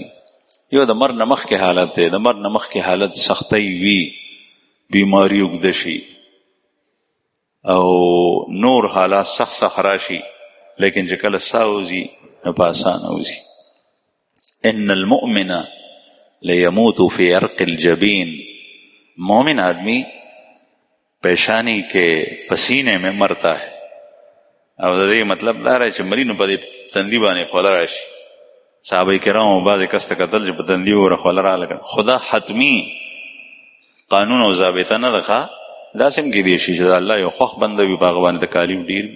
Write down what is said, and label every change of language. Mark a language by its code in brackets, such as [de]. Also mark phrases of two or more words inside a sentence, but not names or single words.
[ps] یو د مرګ نه مخکې حالت دی، د مرګ نه مخکې حالت سختۍ وي، بیماری اوږده شي او نور حالات سخت سخت راشي، لیکن چې کله ساه وځي نو په اسانه وځي. [ar] ان المؤمن لیموت فی عرق الجبین، [ur] مومن آدمی پیشانی کے پسینے میں مرتا ہے. [ps] او د دې مطلب دا رہے چې مرینو په دې تندي باندې خوله راشي. صحابه کرام بعضې کس ته کتل چې په تندي وره خوله راغله، خدا حتمی قانون او ضابطه نه ده ښه، داسې هم کیدی شي چې د الله یو خوښ بنده وي په هغه باندې تکالیف ډېر وي.